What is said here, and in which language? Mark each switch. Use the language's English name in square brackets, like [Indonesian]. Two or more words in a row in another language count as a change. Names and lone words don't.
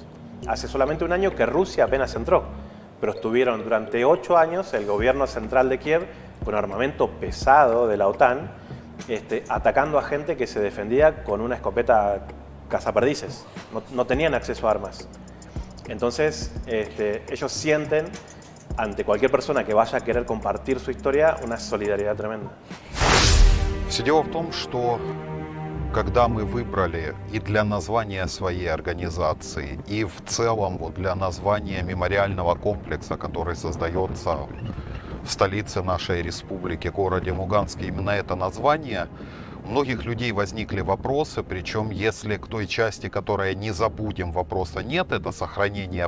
[Spanish] Hace solamente un año que Rusia apenas entró, pero estuvieron durante 8 años el gobierno central de Kiev con armamento pesado de la OTAN, atacando a gente que se defendía con una escopeta cazaperdices. No tenían acceso a armas. Entonces, ellos sienten, ante cualquier persona que vaya a querer compartir su historia, una solidaridad tremenda. [Russian] Все дело в том, что когда мы выбрали и для названия своей организации, и в целом вот для названия мемориального комплекса, который создается в столице нашей республики, городе Луганске, именно это название, у многих людей возникли вопросы, причем если к той части, которая не забудем, вопроса нет, это сохранение